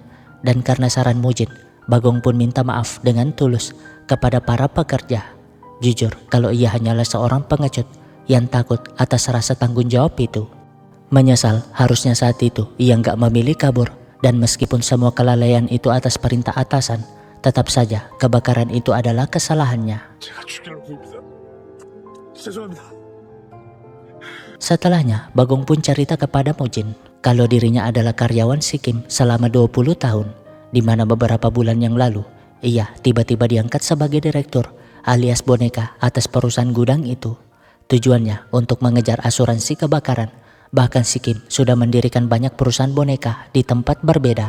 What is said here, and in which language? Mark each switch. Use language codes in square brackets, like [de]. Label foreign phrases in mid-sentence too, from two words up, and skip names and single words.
[id] Dan karena saran Mujin, Bagong pun minta maaf dengan tulus kepada para pekerja. Jujur kalau ia hanyalah seorang pengecut yang takut atas rasa tanggung jawab itu. Menyesal harusnya saat itu ia nggak memilih kabur. Dan meskipun semua kelalaian itu atas perintah atasan, tetap saja kebakaran itu adalah kesalahannya. [ko] 제가 죽일 놈입니다. 죄송합니다. [id] Setelahnya, Bagong pun cerita kepada Mujin kalau dirinya adalah karyawan si Kim selama 20 tahun, di mana beberapa bulan yang lalu ia tiba-tiba diangkat sebagai direktur alias boneka atas perusahaan gudang itu. Tujuannya untuk mengejar asuransi kebakaran. Bahkan si Kim sudah mendirikan banyak perusahaan boneka di tempat berbeda.